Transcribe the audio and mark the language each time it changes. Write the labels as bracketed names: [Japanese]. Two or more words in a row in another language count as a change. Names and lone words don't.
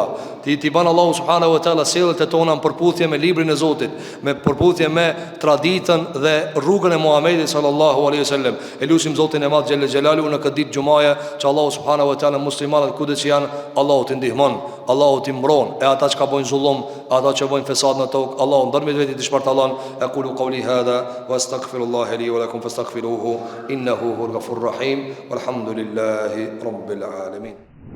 [Albanian] Ti ban Allahu [Arabic] سبحانه وتعالى [Albanian] sjelljet e tona në përputhje me librin e Zotit, me përputhje me traditën dhe rrugën e Muhamedit [Arabic] صلى الله عليه وسلم. [Albanian] E lutim Zotin e Madh [Arabic] جل جلاله [Albanian] në këtë ditë xumaje që Allahu [Arabic] سبحانه وتعالى [Albanian] muslimanët kudo që janë, Allahu t'i ndihmon, Allahu t'i mbron, e ata që ka bojnë zullum, ata që bojnë fesad në tokë, Allahu ndërmjet vetit t'i shpartallon. [Arabic] أقول قولي هذا وأستغفر الله لي ولكم فاستغفروه إنه هو الغفور الرحيم والحمد لله رب العالمين.